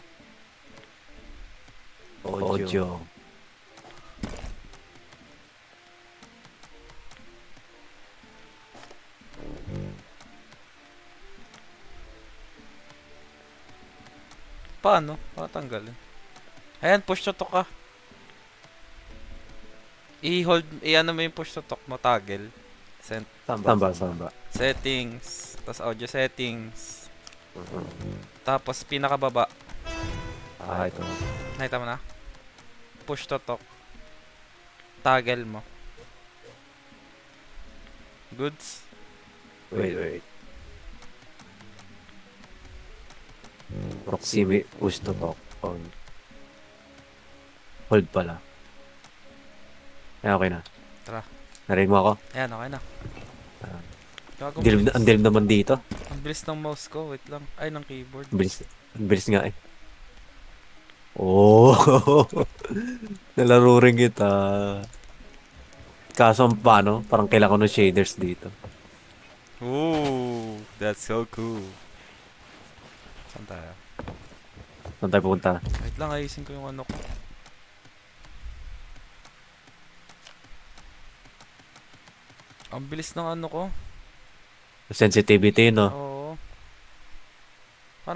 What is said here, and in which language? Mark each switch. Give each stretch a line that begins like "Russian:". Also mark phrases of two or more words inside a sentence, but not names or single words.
Filipino: Audio. Paano? Patanggalin. Ayan,
English: push to talk
Filipino: ka. I-hold, i-ano mo yung
English: push to talk
Filipino: mo, toggle. Samba. Settings. Tapos
English: audio settings.
Filipino: Tapos pinakababa. Ito. Nakita mo na?
English: Push to talk.
Filipino: Toggle mo. Goods? Wait.
English: Proximity push to talk on.
Filipino: Hold pala. Okay na. Tara. Narinig mo ako? Ayan, okay na. Gago, Ang dilim naman dito. ang bilis ng mouse ko. Wait lang. Ay, ng keyboard. Ang bilis nga eh. Oh. Nalaro rin kita. Kaso paano? Parang kailangan ko ng shaders dito.
English: Ooh, that's so cool.
Filipino: Saan tayo? Saan tayo pupunta? Wait lang, ayusin ko yung ano ko. Ang bilis ng ano ko. Sensitivity, no? Oo. Paano